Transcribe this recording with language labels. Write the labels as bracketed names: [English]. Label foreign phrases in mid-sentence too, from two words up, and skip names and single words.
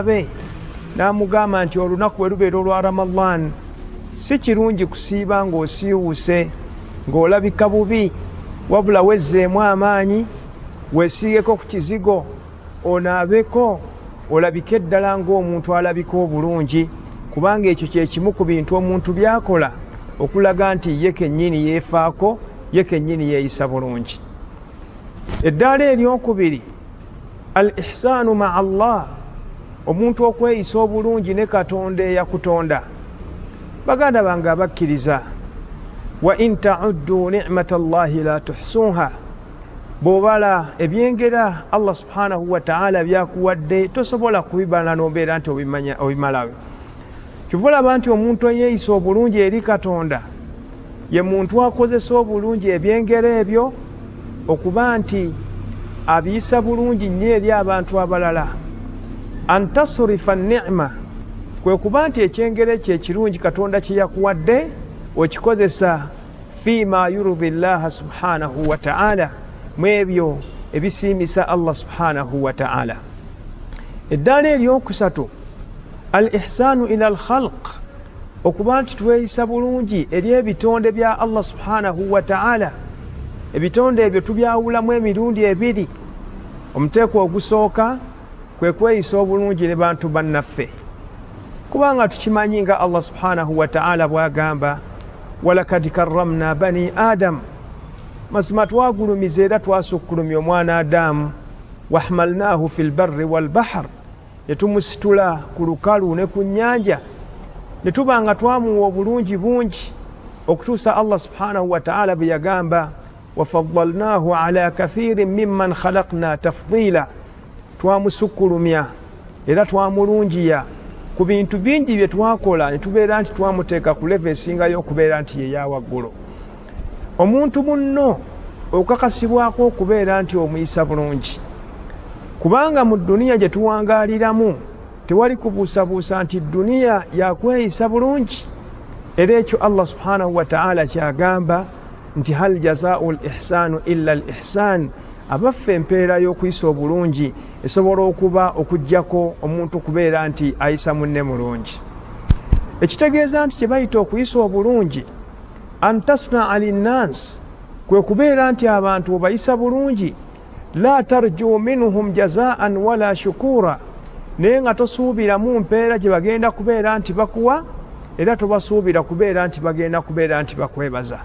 [Ganda] be n'amugamba nti olunaku bwe lubeera olwa Ramadan si kirungi kusiiba ng'osiiwuse ng'olabika bubi, wabula wezzeemu amaanyi, weesiigeko ku kizigo, onaabeko, olabike eddala ng'omuntu alabika obulungi, kubanga ekyo kye kimu ku bintu omuntu byakola okulaga nti ye kennyini yeefaako, ye kennyini yeeyisa bulungi. Eddaala eryokubiri, [Arabic] الإحسان مع الله, [Ganda] omuntu okweyisa obulungi ne Katonda eyakutonda. Baganda bange abakkiriza, [Arabic] وإن تعدوا نعمة الله لا تحصوها, [Ganda] bw'obala ebyengera Allah [Arabic] سبحانه وتعالى [Ganda] byakuwadde tosobola kubibala n'obeera nti obimalawe. Kyova olaba nti omuntu eyeeyisa obulungi eri Katonda ye muntu akozesa obulungi ebyengera ebyo okuba nti abiyisa bulungi nnyo eri abantu abalala. [Arabic] أن تصرف نعمة, [Ganda] kwe kuba nti ekyengera ekyo ekirungi Katonda kye yakuwadde okikozesa [Arabic] فيما يرضي الله سبحانه وتعالى, [Ganda] mu ebyo ebisiimisa Allah [Arabic] سبحانه وتعالى. [Ganda] Eddaala eryokusatu, [Arabic] الإحسان إلى الخلق, [Ganda] okuba nti tweyisa bulungi eri ebitonde bya Allah [Arabic] سبحانه وتعالى. [Ganda] Ebitonde ebyo tubyawulamu emirundi ebiri. Omuteeko ogusooka kwe kweyisa obulungi ne bantu bannaffe, kubanga tukimanyi nga Allah [Arabic] سبحانه وتعالى [Ganda] bw'agamba [Arabic] ولقد كرمنا بني [Ganda] adam, mazima twagulumiza era twasukkulumya omwana Adamu, [Arabic] وحملناه في البر والبحر, [Ganda] ne tumusitula ku lukalu ne ku nnyanja, ne tuba nga twamuwa obulungi bungi okutuusa Allah [Arabic] سبحانه وتعالى [Ganda] bwe yagamba [Arabic] وفضلناه على كثير ممن خلقنا تفضيلا, [Ganda] twamusukkulumya era twamulungiya ku bintu bingi bye twakola ne tubeera nti twamuteeka ku leve esingayo okubeera nti ye yawaggulu. Omuntu munno okakasibwako okubeera nti omuyisa bulungi, kubanga mu duniya gye tuwangaaliramu tewali kubuusabuusa nti duniya yakweyisa bulungi. Era ekyo Allah [Arabic] سبحانه وتعالى [Ganda] kyagamba nti [Arabic] هل جزاء الإحسان إلا الإحسان, [Ganda] abaffe empeera y'okuyisa obulungi esobola okuba okujjako omuntu kubeera nti ayisa munne mulungi. Ekitegeeza nti kye bayita okuyisa obulungi, [Arabic] أن تصنع للناس, [Ganda] kwe kubeera nti abantu obayisa bulungi, [Arabic] لا ترجو منهم جزاء ولا شكورا, [Ganda] naye nga tosuubiramu mpeera gye bagenda kubeera nti bakuwa, era tobasuubira kubeera nti bagenda kubeera nti bakwebaza.